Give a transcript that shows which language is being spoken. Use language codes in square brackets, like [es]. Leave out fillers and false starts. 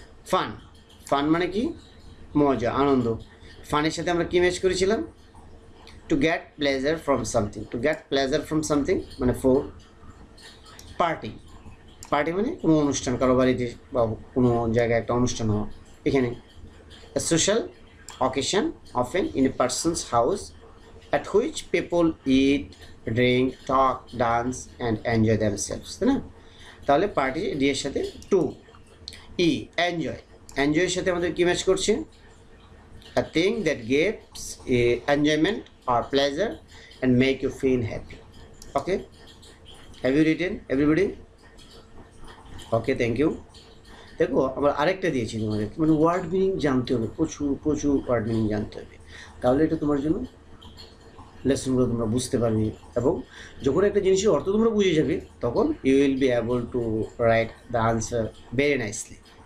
[bn] Fun, fun মানে কি? মজা, আনন্দ। ফানের সাথে আমরা কি ম্যাচ করেছিলাম? [en] to get pleasure from something, to get pleasure from something [bn] মানে [en] 4। [bn] পার্টি, পার্টি মানে কোনো অনুষ্ঠান, কারো বাড়িতে বা কোনো জায়গায় একটা অনুষ্ঠান হওয়া, এখানে। [en] Social occasion often in a person's house at which people eat, drink, talk, dance and enjoy themselves, তাই না? [bn] তাহলে পার্টি ডি এর সাথে 2। ই এনজয়, এনজয়ের সাথে আমাদের কি ম্যাচ করছে? [en] a thing that gives enjoyment or pleasure and make you feel happy. Okay, have you written everybody? Okay, thank you. [bn] দেখো আমরা আরেকটা দিয়েছি তোমাদের, মানে ওয়ার্ড মিনিং জানতে হবে, প্রচুর ওয়ার্ড মিনিং জানতে হবে, তাহলে এটা তোমার জন্য লেসনগুলো তোমরা বুঝতে পারবে এবং যখন একটা জিনিসের অর্থ তোমরা বুঝে যাবে তখন [en] You will be able to write the answer very nicely.